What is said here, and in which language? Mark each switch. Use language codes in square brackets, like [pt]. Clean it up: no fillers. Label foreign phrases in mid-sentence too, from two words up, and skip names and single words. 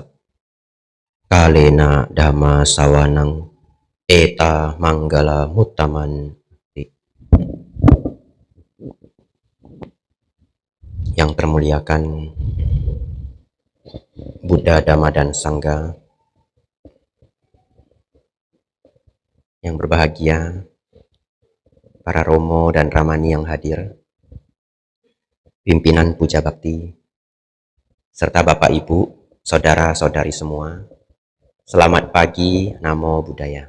[pi] Kalena dhamma sawanang eta manggala muttaman. [id] Yang termuliakan Buddha, Dhamma, dan Sangha, yang berbahagia para Romo dan Ramani yang hadir, pimpinan Puja Bakti, serta Bapak Ibu, saudara-saudari semua, selamat pagi, Namo Buddhaya.